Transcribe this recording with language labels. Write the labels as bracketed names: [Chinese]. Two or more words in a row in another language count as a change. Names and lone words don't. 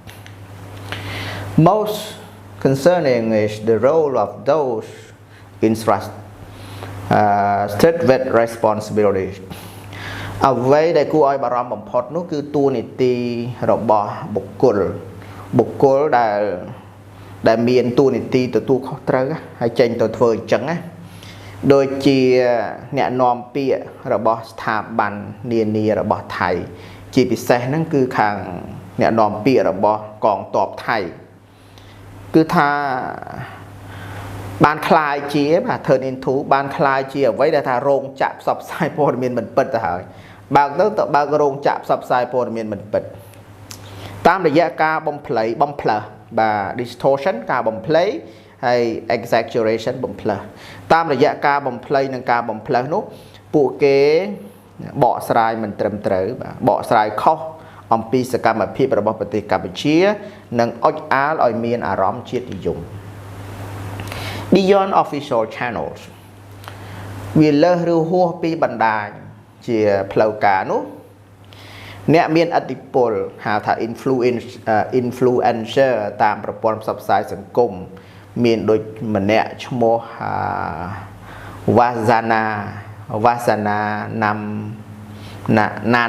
[English] Most concerning is the role of those entrusted with responsibility [Khmer] អ្វីដែលគួរឲ្យបារម្ភបំផុត នោះគឺតួនាទីរបស់បុគ្គលដែលមានតួនាទីទទួលខុសត្រូវហើយចេញទៅធ្វើអញ្ចឹងណាដូចជាអ្នកនាំពាក្យរបស់ស្ថាប័ននានារបស់ថៃជាពិសេសហ្នឹងគឺខាងអ្នកនាំពាក្យរបស់កងទ័ពថៃគឺថា បានคลายជាបាទ [English] turn into [Khmer] បានคลายជាអ្វីដែលថារោងចក្រផ្សព្វផ្សាយព័ត៌មានមិនពិតទៅហើយបើកទៅ បើករោងចក្រផ្សព្វផ្សាយព័ត៌មានមិនពិតតាមរយៈការបំផ្លើសបាទ distortion ការបំ ភ្លៃហើយ exaggeration បំផ្លើសតាមរយៈការបំភ្លៃនិងការបំផ្លើសនោះពួកគេបកស្រាយមិនត្រឹមត្រូវបាទបកស្រាយខុសអំពីសកម្មភាពរបស់ប្រទេសកម្ពុជានិងអុចអាលឲ្យមានអារម្មណ៍ជាតិនិយម [English] Beyond official channels [Khmer] វាលើសឬហួសពីបណ្ដាញជាផ្លូវការនោះ អ្នកមានអធិពលហៅថា influencer តាមប្រព័ន្ធផ្សព្វផ្សាយសង្គមមានដូចម្នាក់ឈ្មោះវាសាណាណាំណា